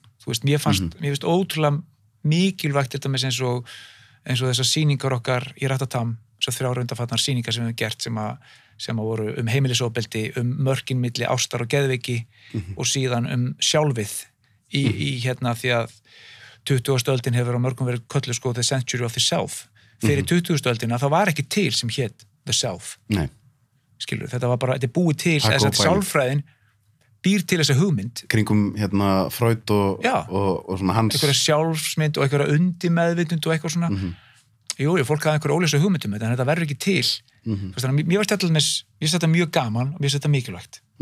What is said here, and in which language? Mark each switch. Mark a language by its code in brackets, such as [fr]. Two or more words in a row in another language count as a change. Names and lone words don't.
[is] Þú veist, mér finnst ótrúlega mikilvægt þetta með eins og þessar sýningar okkar í Ratatam, þessar 3 undanfarnar sýningar sem við hefum gert sem voru heimilisofbeldi, mörkin milli ástar og geðveiki og síðan sjálfið í því að 20. öldin hefur á mörgum verið kölluð sko [en] the century of the self. [is] Fyrir 20. öldina það var ekki til sem hét [en] the self. [is] Nei. Skilur, þetta er búið til þess að sjálfræðin býr til þessa hugmynd. Kringum Freud og svona hans... Einhverja sjálfsmynd og einhverja undirmeðvitund og eitthvað svona. Jú, fólk hafði einhverja óljósa hugmyndum þetta, en þetta verður ekki til. Þannig að mér finnst þetta mjög gaman og mér finnst þetta mikilvægt.